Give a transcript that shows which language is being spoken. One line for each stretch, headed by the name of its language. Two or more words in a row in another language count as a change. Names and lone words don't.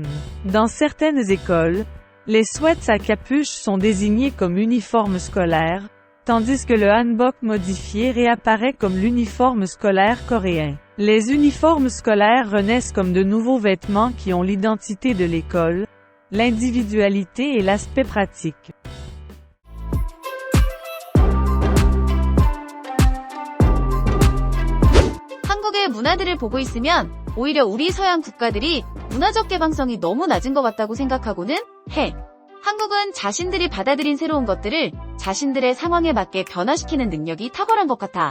French: Dans certaines écoles, les sweats à capuche sont désignés comme uniformes scolaires, tandis que le hanbok modifié réapparaît comme l'uniforme scolaire coréen. Les uniformes scolaires renaissent comme de nouveaux vêtements qui ont l'identité de l'école, l'individualité et l'aspect pratique.
Korean: 한국의 문화들을 보고 있으면 오히려 우리 서양 국가들이 문화적 개방성이 너무 낮은 것 같다고 생각하고는 해. 한국은 자신들이 받아들인 새로운 것들을 자신들의 상황에 맞게 변화시키는 능력이 탁월한 것 같아.